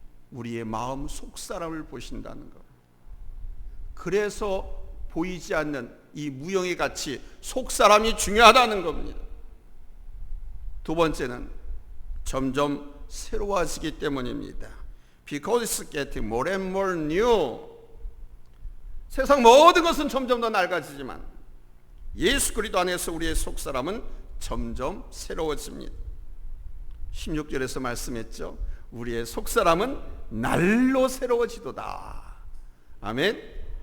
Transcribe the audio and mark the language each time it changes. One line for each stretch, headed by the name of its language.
Korean: 우리의 마음 속사람을 보신다는 것. 그래서 보이지 않는 이 무형의 가치, 속사람이 중요하다는 겁니다. 두 번째는 점점 새로워지기 때문입니다.
English: Because it's getting more and more new.
Korean: 세상 모든 것은 점점 더 낡아지지만 예수 그리스도 안에서 우리의 속사람은 점점 새로워집니다. 16절에서 말씀했죠. 우리의 속사람은 날로 새로워지도다. 아멘.